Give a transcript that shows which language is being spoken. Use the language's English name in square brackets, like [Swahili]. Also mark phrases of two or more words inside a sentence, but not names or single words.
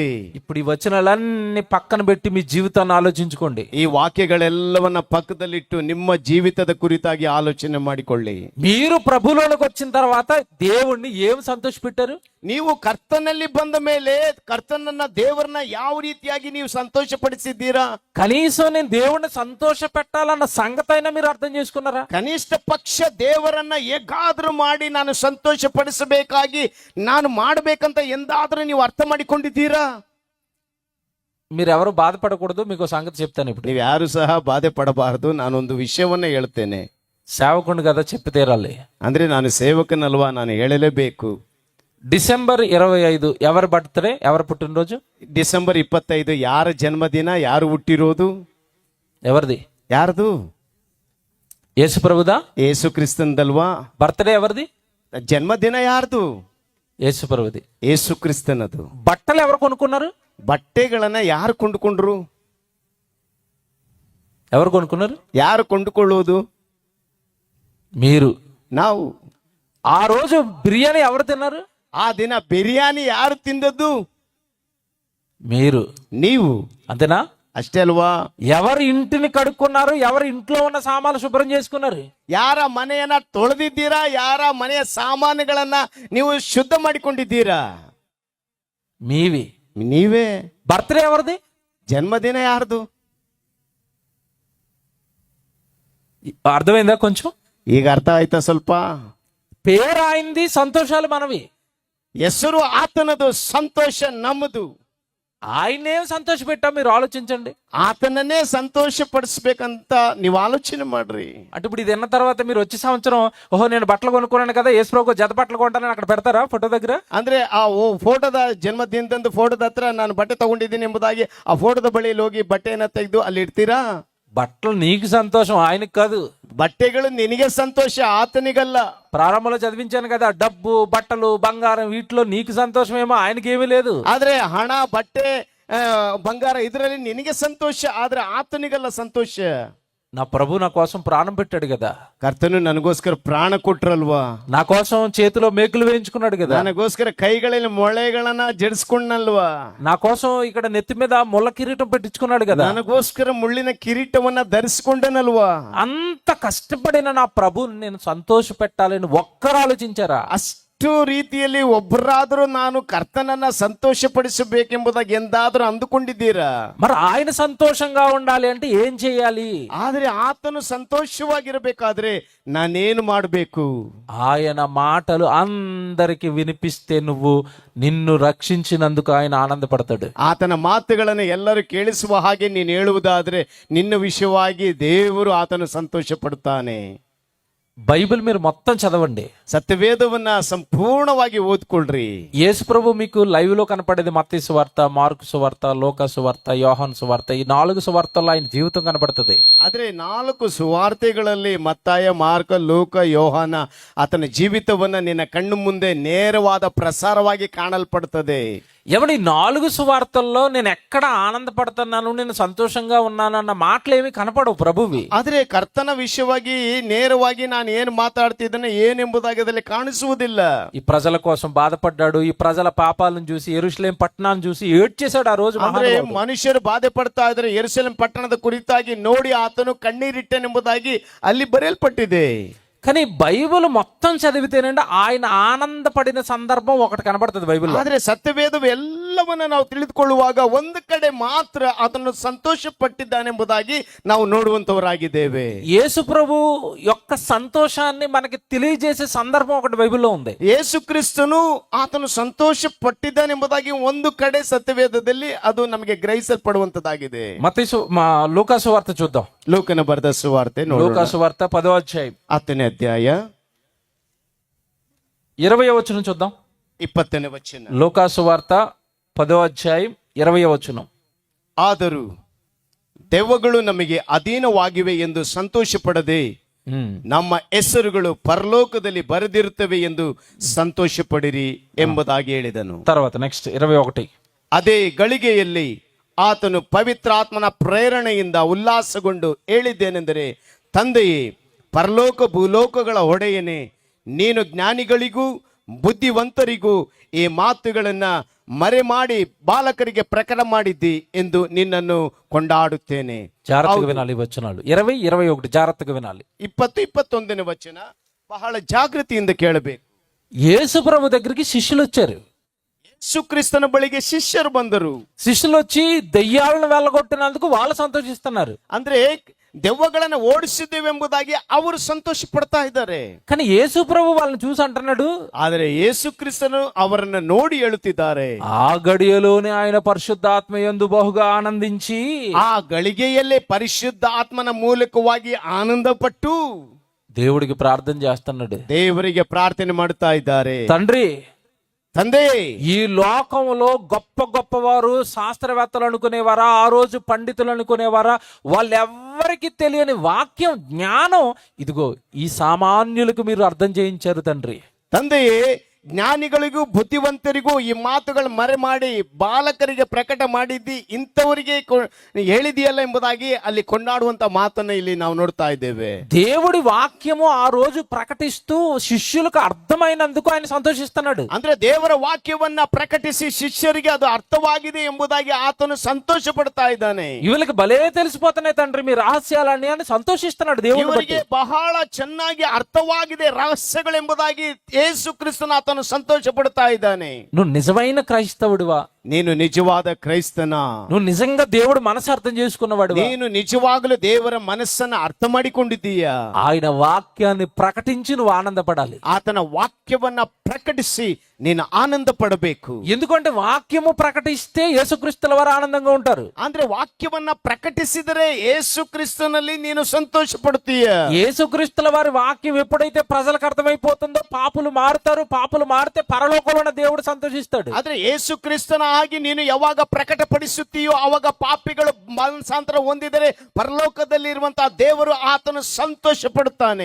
[Telugu] ఇప్పుడు ఈ వచనాలన్నీ పక్కన పెట్టి మీ జీవితాన్ని ఆలోచించుకోండి. [Kannada] ಈ ವಾಕ್ಯಗಳೆಲ್ಲವನ್ನ ಪಕ್ಕದಲ್ಲಿಟ್ಟು ನಿಮ್ಮ ಜೀವಿತದ ಕುರಿತಾಗಿ ಆಲೋಚನೆ ಮಾಡಿಕೊಳ್ಳಿ. [Telugu] మీరు ప్రభువులోకి వచ్చిన తర్వాత దేవుణ్ణి ఏం సంతోష పెట్టారు? [Kannada] ನೀವು ಕರ್ತನಲ್ಲಿ ಬಂದ ಮೇಲೆ ಕರ್ತನನ್ನ ದೇವರನ್ನ ಯಾವ ರೀತಿಯಾಗಿ ನೀವು ಸಂತೋಷ ಪಡಿಸಿದ್ದೀರಾ? [Telugu] కనీసం నేను దేవుణ్ణి సంతోష పెట్టాలన్న సంగతి అయినా మీరు అర్థం చేసుకున్నారా? [Kannada] ಕನಿಷ್ಠ ಪಕ್ಷ ದೇವರನ್ನ ಹೇಗಾದ್ರೂ ಮಾಡಿ ನಾನು ಸಂತೋಷ ಪಡಿಸಬೇಕಾಗಿ ನಾನು ಮಾಡಬೇಕಂತ ಎಂದಾದ್ರೂ ನೀವು ಅರ್ಥ ಮಾಡಿಕೊಂಡಿದ್ದೀರಾ? [Telugu] మీరు ఎవరు బాధపడకూడదు. మీకు సంగతి చెప్తాను. ఇప్పుడు [Kannada] ನೀವು ಯಾರು ಸಹ ಬಾಧೆ ಪಡಬಾರದು. ನಾನೊಂದು ವಿಷಯವನ್ನ ಹೇಳ್ತೇನೆ. [Telugu] సేవకుని కదా చెప్పి తీరాలి. [Kannada] ಅಂದ್ರೆ ನಾನು ಸೇವಕನಲ್ವಾ, ನಾನು ಹೇಳಲೇಬೇಕು. [Telugu] డిసెంబర్ 25 ఎవరి బర్త్డే, ఎవరి పుట్టినరోజు? [Kannada] ಡಿಸೆಂಬರ್ 25 ಯಾರ ಜನ್ಮದಿನ, ಯಾರು ಹುಟ್ಟಿರೋದು? [Telugu] ఎవరిది? [Kannada] ಯಾರ್ದು? [Telugu] యేసు ప్రభుదా? [Kannada] ಯೇಸು ಕ್ರಿಸ್ತಂದಲ್ವಾ? [Telugu] బర్త్డే ఎవరిది? [Kannada] ಜನ್ಮದಿನ ಯಾರ್ದು? [Telugu] యేసు ప్రభుది. [Kannada] ಯೇಸು ಕ್ರಿಸ್ತನದು. [Telugu] బట్టలు ఎవరు కొనుక్కున్నారు? [Kannada] ಬಟ್ಟೆಗಳನ್ನ ಯಾರು ಕೊಂಡುಕೊಂಡ್ರು? [Telugu] ఎవరు కొనుక్కున్నారు? [Kannada] ಯಾರು ಕೊಂಡುಕೊಳ್ಳುವುದು? [Telugu] మీరు. [Kannada] ನಾವು. [Telugu] ఆ రోజు బిర్యానీ ఎవరు తిన్నారు? [Kannada] ಆ ದಿನ ಬಿರಿಯಾನಿ ಯಾರು ತಿಂದದ್ದು? [Telugu] మీరు. [Kannada] ನೀವು. [Telugu] అంతేనా? [Kannada] ಅಷ್ಟೇ ಅಲ್ವಾ? [Telugu] ఎవరి ఇంటిని కడుక్కున్నారు? ఎవరి ఇంట్లో ఉన్న సామాన్లు శుభ్రం చేసుకున్నారు? [Kannada] ಯಾರ ಮನೆಯನ್ನ ತೊಳೆದಿದ್ದೀರಾ? ಯಾರ ಮನೆಯ ಸಾಮಾನುಗಳನ್ನ ನೀವು ಶುದ್ಧ ಮಾಡಿಕೊಂಡಿದ್ದೀರಾ? [Telugu] మీవి. [Kannada] ನೀವೇ. [Telugu] బర్త్డే ఎవరిది? [Kannada] జన్మదిన ಯಾರ್ದು? [Telugu] అర్థమైందా కొంచెం? [Kannada] ಈಗ ಅರ್ಥ ಆಯ್ತಾ ಸ್ವಲ್ಪ? [Telugu] పేరు ఆయనది, సంతోషాలు మనవి. [Kannada] ಹೆಸರು ಆತನದು, ಸಂತೋಷ ನಮ್ಮದು. [Telugu] ఆయనేం సంతోష పెట్టా మీరు ఆలోచించండి. [Kannada] ಆತನನೇ ಸಂತೋಷ ಪಡಿಸ್ಬೇಕಂತ ನೀವು ఆలోచన ಮಾಡ್ರಿ. [Telugu] అంటే ఇప్పుడు ఇది విన్న తర్వాత మీరు వచ్చే సంవత్సరం ఓహో నేను బట్టలు కొనుక్కున్నాను కదా యేసుప్రభుకు జత బట్టలు కొంటానని అక్కడ పెడతారా ఫోటో దగ్గర? [Kannada] ಅಂದ್ರೆ ಆ ಫೋಟೋದ ಜನ್ಮದಿನದಂದು ಫೋಟೋದ ಹತ್ರ ನಾನು ಬಟ್ಟೆ ತಗೊಂಡಿದ್ದೀನಿ ಎಂಬುದಾಗಿ ಆ ಫೋಟೋದ ಬಳಿಯಲ್ಲಿ ಹೋಗಿ ಬಟ್ಟೆಯನ್ನ ತೆಗೆದು ಅಲ್ಲಿ ಇಡ್ತೀರಾ? [Telugu] బట్టలు నీకు సంతోషం, ఆయనకు కాదు. [Kannada] ಬಟ್ಟೆಗಳು ನಿನಗೆ ಸಂತೋಷ, ಆತನಿಗಲ್ಲ. [Telugu] ప్రారంభంలో చదివించాను కదా, డబ్బు బట్టలు బంగారం వీటిలో నీకు సంతోషమేమో, ఆయనకి ఏమీ లేదు. [Kannada] ಆದ್ರೆ ಹಣ, ಬಟ್ಟೆ, ಬಂಗಾರ ಇದರಲ್ಲಿ ನಿನಗೆ ಸಂತೋಷ, ಆದ್ರೆ ಆತನಿಗಲ್ಲ ಸಂತೋಷ. [Telugu] నా ప్రభు నా కోసం ప్రాణం పెట్టాడు కదా, [Kannada] ಕರ್ತನು ನನಗೋಸ್ಕರ ಪ್ರಾಣ ಕೊಟ್ರಲ್ವಾ, [Telugu] నా కోసం చేతిలో మేకులు వేయించుకున్నాడు కదా, [Kannada] ನನಗೋಸ್ಕರ ಕೈಗಳಲ್ಲಿ ಮೊಳೆಗಳನ್ನ ಜಡಿಸ್ಕೊಂಡಲ್ವಾ, [Telugu] నా కోసం ఇక్కడ నెత్తి మీద ముళ్ళ కిరీటం పెట్టించుకున్నాడు కదా, [Kannada] ನನಗೋಸ್ಕರ ಮುಳ್ಳಿನ ಕಿರೀಟವನ್ನ ಧರಿಸಿಕೊಂಡನಲ್ವಾ. [Telugu] అంత కష్టపడిన నా ప్రభుని నేను సంతోష పెట్టాలని ఒక్కరు ఆలోచించారా? [Kannada] ಅಷ್ಟು ರೀತಿಯಲ್ಲಿ ಒಬ್ಬರಾದರೂ ನಾನು ಕರ್ತನನ್ನ ಸಂತೋಷ ಪಡಿಸಬೇಕೆಂಬುದಾಗಿ ಎಂದಾದರೂ ಅಂದುಕೊಂಡಿದ್ದೀರಾ? [Telugu] మరి ఆయన సంతోషంగా ఉండాలి అంటే ఏం చేయాలి? [Kannada] ಆದ್ರೆ ಆತನು ಸಂತೋಷವಾಗಿರಬೇಕಾದ್ರೆ ನಾನೇನು ಮಾಡಬೇಕು? [Telugu] ఆయన మాటలు అందరికి వినిపిస్తే నువ్వు నిన్ను రక్షించినందుకు ఆయన ఆనందపడతాడు. [Kannada] ಆತನ ಮಾತುಗಳನ್ನು ಎಲ್ಲರೂ ಕೇಳಿಸುವ ಹಾಗೆ ನೀನು ಹೇಳುವುದಾದ್ರೆ ನಿನ್ನ ವಿಷಯವಾಗಿ ದೇವರು ಆತನು ಸಂತೋಷ ಪಡ್ತಾನೆ. [Telugu] బైబిల్ మీరు మొత్తం చదవండి, [Kannada] ಸತ್ಯವೇದವನ್ನ ಸಂಪೂರ್ಣವಾಗಿ ಓದ್ಕೊಳ್ರಿ. [Telugu] యేసు ప్రభు మీకు లైవ్ లో కనపడేది మత్తయి సువార్త, మార్కు సువార్త, లోకా సువార్త, యోహాను సువార్త, ఈ 4 సువార్తల్లో ఆయన జీవితం కనపడుతుంది. [Kannada] ಆದ್ರೆ 4 ಸುವಾರ್ತೆಗಳಲ್ಲಿ ಮತ್ತಾಯ, ಮಾರ್ಕ, ಲೋಕ, ಯೋಹಾನ ಆತನ ಜೀವಿತವನ್ನ ನಿನ್ನ ಕಣ್ಣು ಮುಂದೆ ನೇರವಾದ ಪ್ರಸಾರವಾಗಿ ಕಾಣಲ್ಪಡುತ್ತದೆ. [Telugu] ఎవడి 4 సువార్తల్లో నేను ఎక్కడ ఆనందపడుతున్నాను, నేను సంతోషంగా ఉన్నాను అన్న మాటలు ఏమి కనపడవు ప్రభువి. [Kannada] ಆದ್ರೆ ಕರ್ತನ ವಿಷಯವಾಗಿ ನೇರವಾಗಿ ನಾನು ಏನು ಮಾತಾಡ್ತಿದ್ದೇನೆ ಏನೆಂಬುದಾಗಿ ಅದರಲ್ಲಿ ಕಾಣಿಸುವುದಿಲ್ಲ. [Telugu] ఈ ప్రజల కోసం బాధపడ్డాడు, ఈ ప్రజల పాపాలను చూసి, యెరూషలేం పట్టణాన్ని చూసి ఏడ్చేశాడు ఆ రోజు. [Kannada] ಅಂದ್ರೆ ಮನುಷ್ಯರು ಬಾಧೆ ಪಡ್ತಾ ಇದ್ರೆ ಯೆರೂಸಲೇಮ್ ಪಟ್ಟಣದ ಕುರಿತಾಗಿ ನೋಡಿ ಆತನು ಕಣ್ಣೀರಿಟ್ಟನೆಂಬುದಾಗಿ ಅಲ್ಲಿ ಬರೆಯಲ್ಪಟ್ಟಿದೆ. [Telugu] కానీ బైబిల్ మొత్తం చదివితేనండి ఆయన ఆనందపడిన సందర్భం ఒకటి కనబడుతుంది బైబిల్లో. [Kannada] ಆದ್ರೆ ಸತ್ಯವೇದವು ಎಲ್ಲವನ್ನ ನಾವು ತಿಳಿದುಕೊಳ್ಳುವಾಗ ಒಂದು ಕಡೆ ಮಾತ್ರ ಆತನು ಸಂತೋಷ ಪಟ್ಟಿದ್ದಾನೆಂಬುದಾಗಿ ನಾವು ನೋಡುವಂತವರಾಗಿದ್ದೇವೆ. [Telugu] యేసు ప్రభు యొక్క సంతోషాన్ని మనకి తెలియజేసే సందర్భం ఒకటి బైబిల్లో ఉంది. [Kannada] ಯೇಸು ಕ್ರಿಸ್ತನು ಆತನು ಸಂತೋಷ ಪಟ್ಟಿದ್ದಾನೆಂಬುದಾಗಿ ಒಂದು ಕಡೆ ಸತ್ಯವೇದದಲ್ಲಿ ಅದು ನಮಗೆ ಗ್ರಹಿಸಲ್ಪಡುವಂತದ್ದಾಗಿದೆ. [Telugu] మత్తయి లూకా సువార్త చూద్దాం. [Kannada] ಲೂಕನ ಬರೆದ ಸುವಾರ್ತೆ [Telugu] లూకా సువార్త 10వ అధ్యాయం [Kannada] 10ನೇ ಅಧ್ಯಾಯ [Telugu] 20వ వచనం చూద్దాం. [Kannada] 20ನೇ ವಚನ. [Telugu] లూకా సువార్త 10వ అధ్యాయం 20వ వచనం. [Kannada] ಆದರೂ ದೆವ್ವಗಳು ನಮಗೆ ಅಧೀನವಾಗಿವೆ ಎಂದು ಸಂತೋಷ ಪಡದೆ ನಮ್ಮ ಹೆಸರುಗಳು ಪರಲೋಕದಲ್ಲಿ ಬರೆದಿರುತ್ತವೆ ಎಂದು ಸಂತೋಷ ಪಡಿರಿ ಎಂಬುದಾಗಿ ಹೇಳಿದನು. [Telugu] తర్వాత నెక్స్ట్ 21. [Kannada] ಅದೇ ಗಳಿಗೆಯಲ್ಲಿ ಆತನು ಪವಿತ್ರಾತ್ಮನ ಪ್ರೇರಣೆಯಿಂದ ಉಲ್ಲಾಸಗೊಂಡು ಹೇಳಿದ್ದೇನೆಂದರೆ, ತಂದೆಯೇ, ಪರಲೋಕ ಭೂಲೋಕಗಳ ಒಡೆಯನೇ, ನೀನು ಜ್ಞಾನಿಗಳಿಗೂ ಬುದ್ಧಿವಂತರಿಗೂ ಈ ಮಾತುಗಳನ್ನ ಮರೆಮಾಡಿ ಬಾಲಕರಿಗೆ ಪ್ರಕಟ ಮಾಡಿದ್ದಿ ಎಂದು ನಿನ್ನನ್ನು ಕೊಂಡಾಡುತ್ತೇನೆ. [Telugu] జాగ్రత్తగా వినాలి ఈ వచనాలు. 20, 21 జాగ్రత్తగా వినాలి. [Kannada] 20, 21ನೇ ವಚನ ಬಹಳ ಜಾಗೃತಿಯಿಂದ ಕೇಳಬೇಕು. [Telugu] యేసు ప్రభు దగ్గరికి శిష్యులు వచ్చారు. [Kannada] ಯೇಸುಕ್ರಿಸ್ತನ ಬಳಿಗೆ ಶಿಷ್ಯರು ಬಂದರು. [Telugu] శిష్యులు వచ్చి దెయ్యాలను వెళ్ళగొట్టినందుకు వాళ్ళు సంతోషిస్తున్నారు. [Kannada] ಅಂದ್ರೆ ದೆವ್ವಗಳನ್ನ ಓಡಿಸಿದ್ದೇವೆಂಬುದಾಗಿ ಅವರು ಸಂತೋಷ ಪಡ್ತಾ ಇದ್ದಾರೆ. [Telugu] కానీ యేసు ప్రభు వాళ్ళని చూసి అంటున్నాడు, [Kannada] ಆದರೆ ಯೇಸು ಕ್ರಿಸ್ತನು ಅವರನ್ನ ನೋಡಿ ಹೇಳುತ್ತಿದ್ದಾರೆ, [Telugu] ఆ గడియలోనే ఆయన పరిశుద్ధాత్మ యందు బహుగా ఆనందించి, [Kannada] ಆ ಗಳಿಗೆಯಲ್ಲೇ ಪರಿಶುದ್ಧ ಆತ್ಮನ ಮೂಲಕವಾಗಿ ಆನಂದ ಪಟ್ಟು [Telugu] దేవుడికి ప్రార్థన చేస్తున్నాడు. [Kannada] ದೇವರಿಗೆ ಪ್ರಾರ್ಥನೆ ಮಾಡುತ್ತಾ ಇದ್ದಾರೆ. [Telugu] తండ్రి, [Kannada] ತಂದೆ, [Telugu] ఈ లోకంలో గొప్ప గొప్పవారు శాస్త్రవేత్తలు అనుకునేవారా, ఆ రోజు పండితులు అనుకునేవారా, వాళ్ళెవ్వరికి తెలియని వాక్యం, జ్ఞానం ఇదిగో ఈ సామాన్యులకు మీరు అర్థం చేయించారు తండ్రి. [Kannada] ತಂದೆಯೇ, ಜ್ಞಾನಿಗಳಿಗೂ ಬುದ್ಧಿವಂತರಿಗೂ ಈ ಮಾತುಗಳು ಮರೆ ಮಾಡಿ ಬಾಲಕರಿಗೆ ಪ್ರಕಟ ಮಾಡಿದ್ದಿ, ಇಂಥವರಿಗೆ ಹೇಳಿದೆಯಲ್ಲ ಎಂಬುದಾಗಿ ಅಲ್ಲಿ ಕೊಂಡಾಡುವಂತ ಮಾತನ್ನ ಇಲ್ಲಿ ನಾವು ನೋಡ್ತಾ ಇದ್ದೇವೆ. [Telugu] దేవుడి వాక్యము ఆ రోజు ప్రకటిస్తూ శిష్యులకు అర్థమైనందుకు ఆయన సంతోషిస్తున్నాడు. [Kannada] ಅಂದ್ರೆ ದೇವರ ವಾಕ್ಯವನ್ನ ಪ್ರಕಟಿಸಿ ಶಿಷ್ಯರಿಗೆ ಅದು ಅರ್ಥವಾಗಿದೆ ಎಂಬುದಾಗಿ ಆತನು ಸಂತೋಷ ಪಡ್ತಾ ಇದ್ದಾನೆ. [Telugu] వీళ్ళకి భలే తెలిసిపోతున్నాయి తండ్రి మీ రహస్యాలన్నీ అని సంతోషిస్తున్నాడు దేవుడు. [Kannada] ಇವರಿಗೆ ಬಹಳ ಚೆನ್ನಾಗಿ ಅರ್ಥವಾಗಿದೆ ರಹಸ್ಯಗಳೆಂಬುದಾಗಿ ಯೇಸು ಕ್ರಿಸ್ತನ ಆತನು ಆತನು ಸಂತೋಷ ಪಡ್ತಾ ಇದ್ದಾನೆ. [Telugu] నువ్వు నిజమైన క్రైస్తవుడివా? [Kannada] ನೀನು ನಿಜವಾದ ಕ್ರೈಸ್ತನ? [Telugu] నువ్వు నిజంగా దేవుడు మనసు అర్థం చేసుకున్నవాడివా? [Kannada] ನೀನು ನಿಜವಾಗಲೂ ದೇವರ ಮನಸ್ಸನ್ನ ಅರ್ಥ ಮಾಡಿಕೊಂಡಿದ್ದೀಯಾ? [Telugu] ఆయన వాక్యాన్ని ప్రకటించి నువ్వు ఆనందపడాలి. [Kannada] ಆತನ ವಾಕ್ಯವನ್ನ ಪ್ರಕಟಿಸಿ ನೀನು ಆನಂದ ಪಡಬೇಕು. [Telugu] ఎందుకంటే వాక్యము ప్రకటిస్తే యేసుక్రీస్తుల వారు ఆనందంగా ఉంటారు. [Kannada] ಅಂದ್ರೆ వాక్ಯವನ್ನ ಪ್ರಕಟಿಸಿದರೆ ಯೇಸು ಕ್ರಿಸ್ತನಲ್ಲಿ ನೀನು ಸಂತೋಷ ಪಡ್ತೀಯ. [Telugu] యేసుక్రీస్తుల వారి వాక్యం ఎప్పుడైతే ప్రజలకు అర్థమైపోతుందో పాపులు మారుతారు. పాపులు మారితే పరలోకంలో ఉన్న దేవుడు సంతోషిస్తాడు. [Kannada] ಆದ್ರೆ ಯೇಸು ಕ್ರಿಸ್ತನ ಆಗಿ ನೀನು ಯಾವಾಗ ಪ್ರಕಟಪಡಿಸುತ್ತೀಯೋ ಅವಾಗ ಪಾಪಿಗಳು ಮನಸಾಂತರ ಹೊಂದಿದರೆ ಪರಲೋಕದಲ್ಲಿ ಇರುವಂತಹ ದೇವರು ಆತನು ಸಂತೋಷ ಪಡುತ್ತಾನೆ.